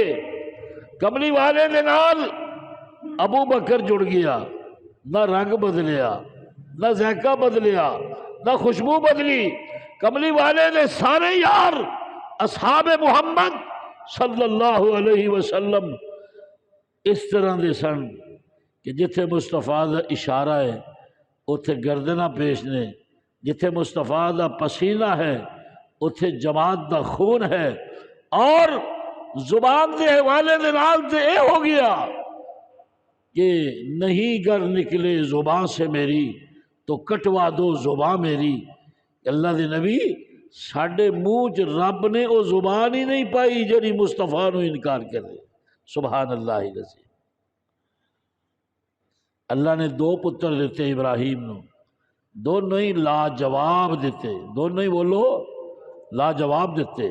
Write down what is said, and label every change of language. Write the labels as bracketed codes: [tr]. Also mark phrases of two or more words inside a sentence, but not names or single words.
[pa] کملی والے دے نال ابو بکر جڑ گیا، نہ رنگ بدلیا نہ ذائقہ بدلیا نہ خوشبو بدلی. کملی والے نے سارے یار اصحاب محمد [ar] صلی اللہ علیہ وسلم [pa] اس طرح دے سن کہ جتھے مصطفیٰ دا اشارہ ہے اتھے گردنہ پیش نے، جتھے مصطفیٰ دا پسینہ ہے اتھے جماعت دا خون ہے. اور زبان دے حوالے دے نال تے اے ہو گیا کہ [ur] نہیں گر نکلے زبان سے میری تو کٹوا دو زبان میری. [pa] اللہ دے نبی ساڈے منہ چ رب نے او زبان ہی نہیں پائی جڑی مصطفیٰ نو انکار کرے. [ar] سبحان اللہ العظیم. [pa] اللہ نے دو پتر دیتے ابراہیم نو، دونوں ہی لاجواب دیتے، دونوں ہی بولو لاجواب دیتے.